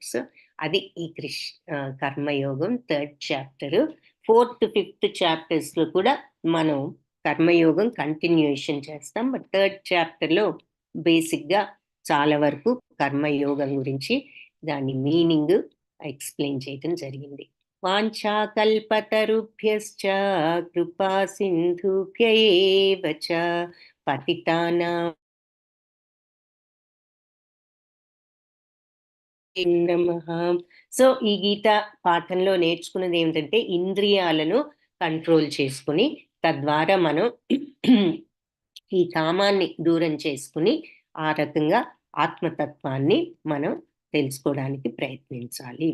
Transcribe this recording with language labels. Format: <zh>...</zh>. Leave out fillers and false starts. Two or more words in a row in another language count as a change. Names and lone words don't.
<te>సో అది ఈ కర్మయోగం 3rd చాప్టర్. 4th 5th చాప్టర్స్ లో కూడా మనం కర్మయోగం కంటిన్యూషన్ చేస్తాం. బట్ 3rd చాప్టర్ లో బేసిక్ గా చాలా వరకు కర్మయోగం గురించి దాని</te> <en>meaning explain</en> <te>చేయడం జరిగింది.</te> <sa>వాంఛాకల్పతరుభ్యశ్చ కృపా సింధుభ్య ఏవ చ పతితానాం నమః.</sa> <te>సో ఈ గీత పాఠంలో నేర్చుకున్నది ఏమిటంటే, ఇంద్రియాలను కంట్రోల్ చేసుకుని తద్వారా మనం ఈ కామాన్ని దూరం చేసుకుని ఆ రకంగా ఆత్మతత్వాన్ని మనం తెలుసుకోవడానికి ప్రయత్నించాలి.</te>